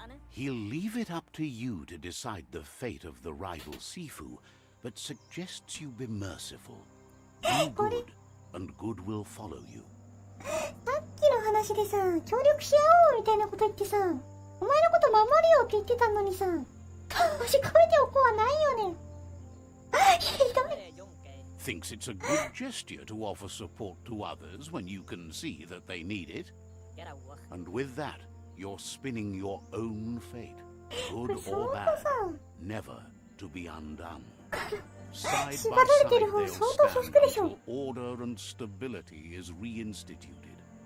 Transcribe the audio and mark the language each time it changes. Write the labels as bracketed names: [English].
[English] He'll leave it up to you to decide the fate of the rival Sifu, but suggests you be merciful. Be good, and good will follow you. [Japanese] さっきの話でさ、協力し合おうみたいなこと言ってさ、お前のこと守るよって言ってたのにさ、確かめておこうはないよね。ひどい。 [English] Thinks it's a good gesture to offer support to others when you can see that they need it. And with that, you're spinning your own fate, good or bad, never to be undone. Side by side, they'll stand until order and stability is reinstituted.